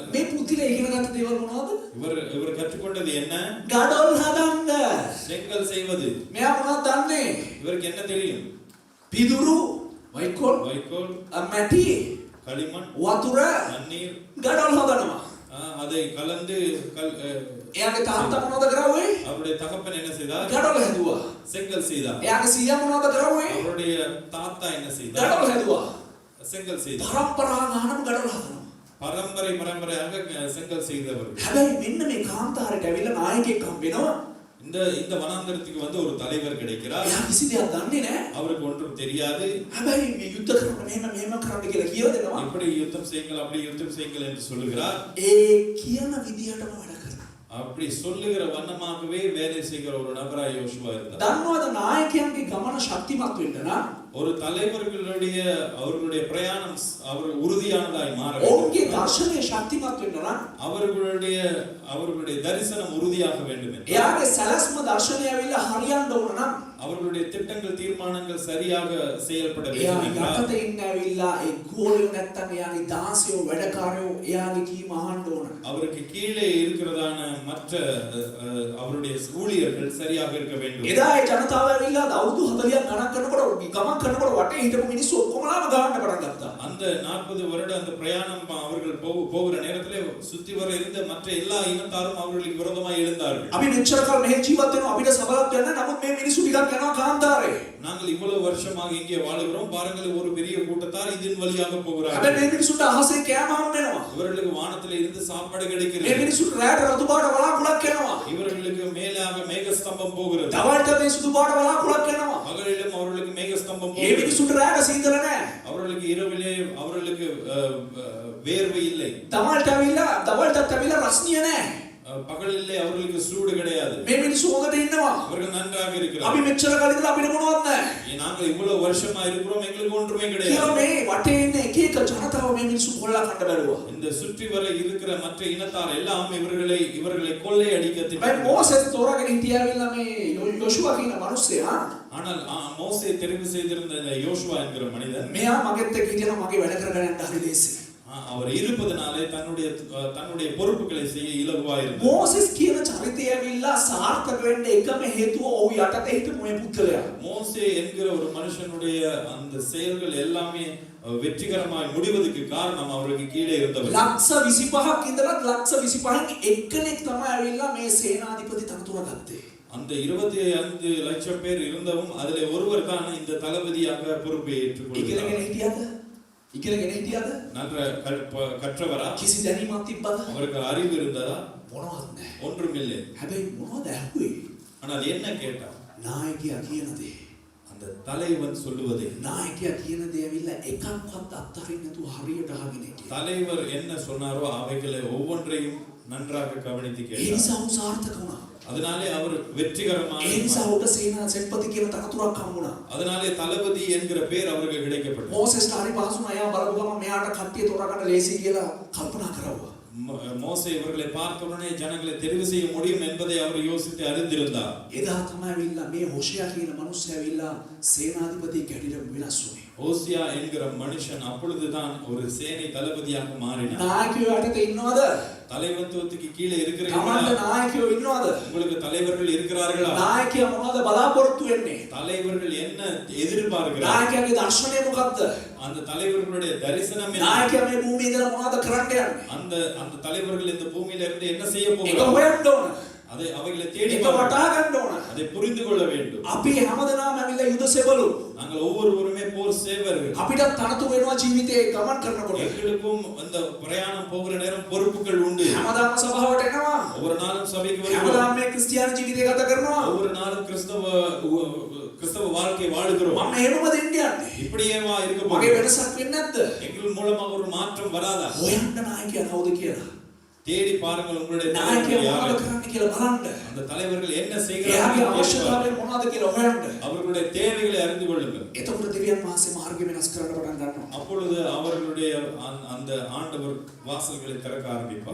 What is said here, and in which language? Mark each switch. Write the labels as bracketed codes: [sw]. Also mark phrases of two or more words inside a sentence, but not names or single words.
[si] මේ පුත්‍රයා ඉගෙන ගත්ත දේවල් මොනවද? [ta] இவர் கற்றுக்கொண்டது என்ன? [si] ගඩොල් හදන්න. [ta] செங்கல் செய்வது. [si] මෙයා මොනවද දන්නේ? [ta] இவருக்கு என்ன தெரியும்? [si] පිදුරු, වයිකෝල්, මැටි, [ta] களிமண், [si] වතුර, [ta] தண்ணீர், [si] ගඩොල් හදනවා. [ta] அதை கலந்து [si] එයාගේ තාත්තා මොනවද කරන්නේ? [ta] அவருடைய தகப்பன் என்ன செய்தார்? [si] ගඩොල් හැදුවා. [ta] செங்கல் செய்தார். [si] එයාගේ සීයා මොනවද කරන්නේ? [ta] அவருடைய தாத்தா என்ன செய்தார்? [si] ගඩොල් හැදුවා. [ta] செங்கல் செய்தார். [si] පරම්පරා ගානම ගඩොල් හදනවා. [ta] பரம்பரையாக செங்கல் செய்தவர். [si] හැබැයි මෙන්න මේ කාන්තාරයට ඇවිල්ලා නායකයෙක් හම්බ වෙනවා. [ta] இந்த வனாந்தரத்துக்கு வந்து ஒரு தலைவர் கிடைக்கிறார். [si] එයා කිසි දෙයක් දන්නේ නැහැ. [ta] அவருக்கு ஒன்றும் தெரியாது. [si] හැබැයි මේ යුද්ධ කරන්න මෙහෙම කරන්න කියලා කියලා දෙනවා. [ta] இப்படி யுத்தம் செய்யுங்கள் அப்படி யுத்தம் செய்யுங்கள் என்று சொல்லுகிறார். [si] ඒ කියන විදියටම වැඩ කරනවා. [ta] அப்படி சொல்லுகிற வண்ணமாகவே வேலை செய்கிற ஒரு நபராய் யோசுவா இருந்தார். [si] දන්නවද නායකයන්ගේ ගමන ශක්තිමත් වෙන්න නම් [ta] ஒரு அவர்களுடைய பிரயாணம் அவர் உறுதியானதாய் மாற [si] ඔවුන්ගේ [ta] வேண்டும். [si] දර්ශනය ශක්තිමත් වෙන්න නම් [ta] அவர்களுடைய தரிசனம் உறுதியாக வேண்டும். [si] එයාගේ සැලැස්ම දර්ශනය ඇවිල්ලා හරියන්න ඕන නම් [ta] அவர்களுடைய திட்டங்கள் தீர்மானங்கள் சரியாக செயல்பட [si] එයා [ta] வேண்டும் என்றால் [si] යටතේ ඉන්න ඇවිල්ලා ඒ ගෝලියෝ නැත්තම් එයාගේ දාසියෝ වැඩකාරයෝ එයාගේ කීම අහන්න ඕන. [ta] அவருக்கு கீழே இருக்கிறதான மற்ற அவருடைய ஊழியர்கள் சரியாக இருக்க வேண்டும். [si] එදා ඒ ජනතාව ඇවිල්ලා අවුරුදු 40ක් ගණන් කරනකොට ගමන් කරනකොට වටේ හිටපු මිනිස්සු ඔක්කොමලාම ගහන්න පටන් ගත්තා. [ta] அந்த 40 வருட அந்த பிரயாணம் அவர்கள் போகிற நேரத்திலே சுத்தி வர இருந்த மற்ற எல்லா இனத்தாரும் அவர்களுக்கு விரோதமாக எழுந்தார்கள். [si] අපි මෙච්චර කාල මෙහෙ ජීවත් වෙනවා අපිට සබලක් වෙන්න නමුත් මේ මිනිස්සු ටිකක් යනවා කාන්තාරේ. [ta] நாங்கள் இவ்வளவு வருஷமாக இங்கே வாழுகிறோம் பாருங்கள் ஒரு பெரிய கூட்டத்தார் இதன் வழியாக போகிறார்கள். [si] හැබැයි මේ මිනිස්සුන්ට අහසේ කෑම හම් වෙනවා. [ta] இவர்களுக்கு வானத்திலே இருந்து சாப்பாடு [si] මේ [ta] கிடைக்கிறது. [si] මිනිස්සුන්ට රැට රතු පාට වලාකුළක් එනවා. [ta] இவர்களுக்கு மேலாக மேகஸ்தம்பம் போகிறது. [si] දවල්ට මේ සුදු පාට වලාකුළක් එනවා. [ta] பகலிலும் அவர்களுக்கு மேகஸ்தம்பம் [si] මේ [ta] போகிறது. [si] මිනිස්සුන්ට රැට සීතල නැහැ. [ta] அவர்களுக்கு இரவிலே அவர்களுக்கு வேர்வை இல்லை. [si] දවල්ට ඇවිල්ලා රස්නිය නැහැ. [ta] பகலிலே அவர்களுக்கு சூடு கிடையாது. [si] මේ මිනිස්සු හොඳට ඉන්නවා. [ta] அவர்கள் நன்றாக [si] අපි [ta] இருக்கிறார்கள். [si] මෙච්චර කාලෙ ඉඳලා අපිට මොනවත් නැහැ. [ta] நாங்கள் இவ்வளவு வருஷமா இருக்கிறோம் எங்களுக்கு ஒன்றுமே [si] කියලා [ta] கிடையாது. [si] මේ වටේ ඉන්න එක එක ජනතාව මේ මිනිස්සු කොල්ලා කන්න බැලුවා. [ta] இந்த சுற்றி வர இருக்கிற மற்ற இனத்தார் எல்லாம் இவர்களை கொள்ளை அடிக்க [si] මේ [ta] திட்டமிட்டார்கள். [si] මෝසෙස් තෝරාගෙන හිටියාවිල්ලා මේ යොෂුවා කියන මිනිස්සයා [ta] ஆனால் மோசே தெரிவு செய்திருந்த இந்த யோசுவா என்கிற மனிதன் [si] මෙයා මගෙත් එක්ක හිටියම මගේ වැඩ කරගෙන යන්න හරි ලේසි. [ta] அவர் இருப்பதனாலே தன்னுடைய பொறுப்புகளை செய்ய இலகுவா இருந்தார். [si] මෝසෙස් කියන චරිතය ඇවිල්ලා සාර්ථක වෙන්න එකම හේතුව ඔහු යටතේ හිටපු මේ පුද්ගලයා. [ta] மோசே என்கிற ஒரு மனுஷனுடைய அந்த செயல்கள் எல்லாமே வெற்றிகரமாய் முடிவதற்கு காரணம் அவருக்கு கீழே இருந்தவர். [si] ලක්ෂ 25ක් ඉඳලා ලක්ෂ 25න් එක්කෙනෙක් තමයි ඇවිල්ලා මේ සේනාධිපති තනතුර ගත්තේ. [ta] அந்த 25 லட்சம் பேர் இருந்தவும் அதிலே ஒருவர் தான் இந்த தளபதியாக பொறுப்பை ஏற்றுக்கொண்டார். [si] ඉගෙනගෙන හිටියද? [ta] நல்ல கற்றவரா? [si] කිසි දැනීමක් තිබ්බද? [ta] அவருக்கு அறிவு இருந்ததா? [si] මොනවත් නැහැ. [ta] ஒன்றும் இல்லை. [si] හැබැයි මොනවද ඇහුවේ? [ta] ஆனால் என்ன கேட்டார்? [si] නායකයා කියන දේ. [ta] அந்த தலைவன் சொல்லுவதை. [si] නායකයා කියන දේ ඇවිල්ලා එකක්වත් අත්හරින්න නැතුව හරියට අහගෙන හිටියා. [ta] தலைவர் என்ன சொன்னாரோ அவைகளை ஒவ்வொன்றையும் நன்றாக கவனித்து [si] ඒ [ta] கேட்டார். [si] නිසා උන් සාර්ථක වුණා. [ta] அதனாலே அவர் வெற்றிகரமாக [si] ඒ නිසා උට සේනා සෙන්පති කියන තනතුරක් හම්බුණා. [ta] அதனாலே தளபதி என்கிற பேர் அவருக்கு கிடைக்கப்பட்டது. [si] මෝසෙස්ට හරි පහසු නෑ. එයා බලපු ගමන් මෙයාට කට්ටිය තෝරාගන්න ලේසි කියලා කල්පනා කරවුවා. [ta] மோசே இவர்களை பார்த்த உடனே ஜனங்களை தெரிவு செய்ய முடியும் என்பதை அவர் யோசித்து அறிந்திருந்தார். [si] එදා තමයි ඇවිල්ලා මේ හොෂයා කියන මිනිස්සයා ඇවිල්ලා සේනාධිපති කැඩිට වෙනස් වුණේ. [ta] ஓசியா என்கிற மனுஷன் அப்பொழுதுதான் ஒரு சேனை தளபதியாக மாறினார். [si] නායකයෝ යටතේ ඉන්නවද? [ta] தலைவத்துவத்துக்கு கீழே இருக்கிறீர்களா? [si] කමන්න නායකයෝ ඉන්නවද? [ta] உங்களுக்கு தலைவர்கள் இருக்கிறார்களா? [si] නායකයා මොනවද බලාපොරොත්තු වෙන්නේ? [ta] தலைவர்கள் என்ன எதிர்பார்க்கிறார்கள்? [si] නායකයාගේ දර්ශනය මොකක්ද? [ta] அந்த தலைவர்களுடைய தரிசனம் என்ன? [si] නායකයා මේ භූමියේ ඉඳලා මොනවද කරන්න යන්නේ? [ta] அந்த அந்த தலைவர்கள் இந்த பூமியில இருந்து என்ன செய்ய [si] ඒක [ta] போகிறார்கள்? [si] හොයන්න ඕන. [ta] அதை அவைகளை தேடி [si] ඒක [ta] பார்க்க [si] වටහා ගන්න ඕන. [ta] அதை புரிந்து கொள்ள வேண்டும். [si] අපි හැමදෙනාම ඇවිල්ලා යුද සෙබළු. [ta] நாங்கள் ஒவ்வொருவருமே போர் சேவர்கள். [si] අපිට තනතුරු වෙනවා ජීවිතේ ගමන් කරනකොට. [ta] எங்களுக்கும் அந்த பிரயாணம் போகிற நேரம் பொறுப்புகள் உண்டு. [si] හැමදාම සභාවට එනවා. [ta] ஒவ்வொரு நாளும் சபைக்கு வருகிறோம். [si] හැමදාම මේ ක්‍රිස්තියානි ජීවිතය ගත කරනවා. [ta] ஒவ்வொரு நாளும் கிறிஸ்தவ வாழ்க்கை வாழுகிறோம். [si] මම එහෙමද ඉන්නේ යන්නේ. [ta] இப்படியேவா இருக்க [si] මගේ [ta] போகிறோம்? [si] වෙනසක් වෙන්නේ නැද්ද? [ta] எங்கள் மூலமாக ஒரு மாற்றம் வராதா? [si] හොයන්න නායකයා කවුද කියලා. [ta] தேடி பாருங்கள் உங்களுடைய [si] නායකයා [ta] தலைவர்கள் [si] මොනවද [ta] யார்? [si] කරන්න කියලා බලන්න. [ta] அந்த தலைவர்கள் என்ன [si] එයාගේ [ta] செய்கிறார்கள்? [si] අවශ්‍යතාවය මොනවද කියලා හොයන්න. [ta] அவர்களுடைய தேவைகளை அறிந்து கொள்ளுங்கள். [si] එතකොට දෙවියන් වහන්සේ මාර්ගය වෙනස් කරන්න පටන් ගන්නවා. [ta] அப்பொழுது அவர்களுடைய அந்த ஆண்டவர் வாசல்களை திறக்க ஆரம்பிப்பார்.